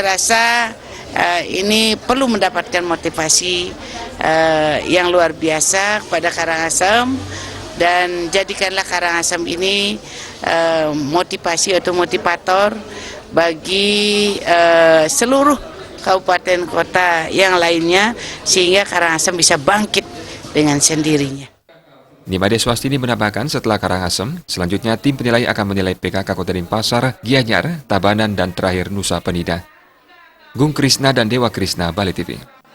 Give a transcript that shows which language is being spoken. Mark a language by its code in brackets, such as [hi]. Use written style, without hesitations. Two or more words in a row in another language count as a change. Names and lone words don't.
[id] rasa ini perlu mendapatkan motivasi yang luar biasa kepada Karangasem, dan jadikanlah Karangasem ini motivasi atau motivator bagi seluruh kabupaten kota yang lainnya, sehingga Karangasem bisa bangkit dengan sendirinya. Nimade Swastini menambahkan setelah Karangasem, selanjutnya tim penilai akan menilai PKK Kota Denpasar, Gianyar, Tabanan, dan terakhir Nusa Penida. Gung Krisna dan Dewa Krisna, Bali TV.